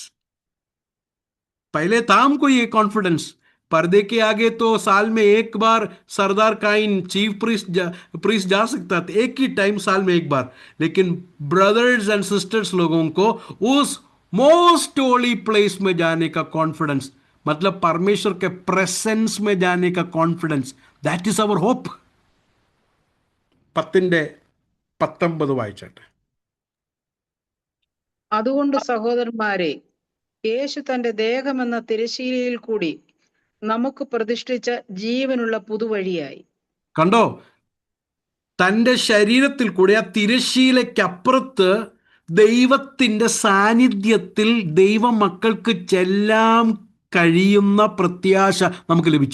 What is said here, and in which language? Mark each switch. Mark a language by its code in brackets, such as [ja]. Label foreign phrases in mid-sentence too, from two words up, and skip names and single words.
[hi] पहले था हमको ये कॉन्फिडेंस. पर्दे के आगे तो साल में एक बार सरदार काइन, [en] chief priest [hi] जा सकता था, एक ही टाइम साल में एक बार. लेकिन [en] brothers and sisters [hi] लोगों को उस [en] most holy place [hi] में जाने का कॉन्फिडेंस, मतलब परमेश्वर के प्रेजेंस में जाने का कॉन्फिडेंस, [en] that is our hope. [ml] 10:19 വായിച്ചട്ടെ. അതുകൊണ്ട് സഹോദരന്മാരെ, യേശു തന്റെ ദേഹമെന്ന തിരശ്ശീലയിൽ കൂടി നമുക്ക് പ്രതിഷ്ഠിച്ച ജീവനുള്ള പുതുവഴിയായി. കണ്ടോ? തൻ്റെ ശരീരത്തിൽ കൂടി, ആ തിരശ്ശീലയ്ക്കപ്പുറത്ത് ദൈവത്തിൻ്റെ സാന്നിധ്യത്തിൽ ദൈവമക്കൾക്ക് ചെല്ലാൻ കഴിയുന്ന പ്രത്യാശ നമുക്ക് ലഭിച്ചു.